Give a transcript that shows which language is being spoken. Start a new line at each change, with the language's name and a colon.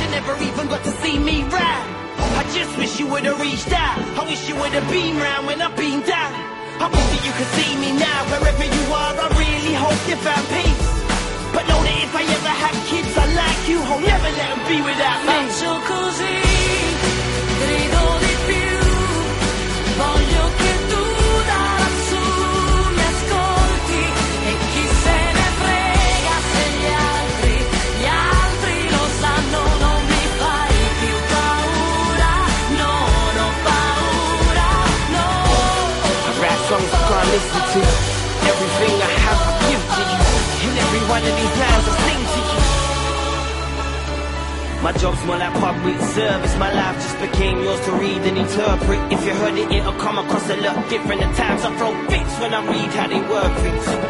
English: You never even got to see me ride. I just wish you would've reached out. I wish you would've been round when I've been down. I wish that you could see me now, wherever you are. I really hope you found peace. But know that if I ever have kids, I like you, I'll never let them be without me.
Italian: Faccio così, grido di più, voglio che tu da lassù mi ascolti. E chi se ne frega se gli altri lo sanno. Non mi fai più paura, no, no paura, no.
English: Listen to everything I have, I give to you. In every one of these lines I sing to you. My job's more like public service. My life just became yours to read and interpret. If you heard it, it'll come across a lot different. At times I throw fits when I read how they work it.